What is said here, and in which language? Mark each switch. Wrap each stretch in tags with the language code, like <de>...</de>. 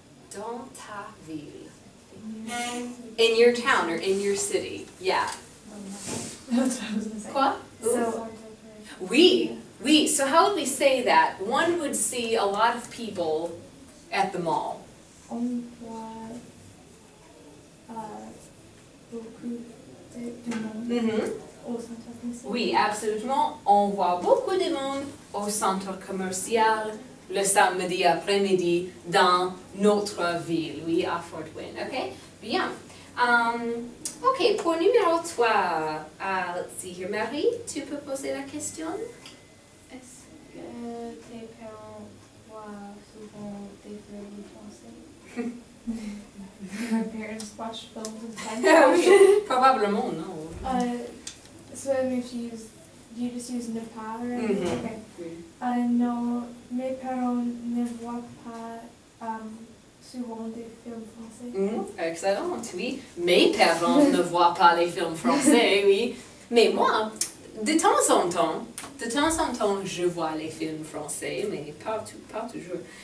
<fr>Dans ta ville.</fr> <en>In your town or in your city. Yeah. That's what I was going to say.</en> <fr>Quoi?</fr> <en>So,</en> <fr>Oui, oui.</fr> <en>So how would we say that? One would see a lot of people at the mall.</en> <fr>on voit beaucoup de monde Mm-hmm. au centre commercial. Oui, absolument. On voit beaucoup de monde au centre commercial le samedi après-midi dans notre ville, oui, à Fort Wayne. OK? Bien.</fr> <en>OK,</en> <fr>pour numéro 3,</fr> <en>let's see here.</en> <fr>Marie, tu peux poser la question? Est-ce que tes parents voient souvent des films français?</fr> <en>My parents watch films in French.</en> <fr>Probablement, non.</fr> <en>So that means do you just use ne pas or anything? Mhm. Okay.</en> <fr>Oui. Non, mes parents ne voient pas souvent des films français. Excellent, oui. Mes parents ne voient pas les films français, oui. Mais moi, de temps en temps, je vois les films français, mais pas toujours.</fr>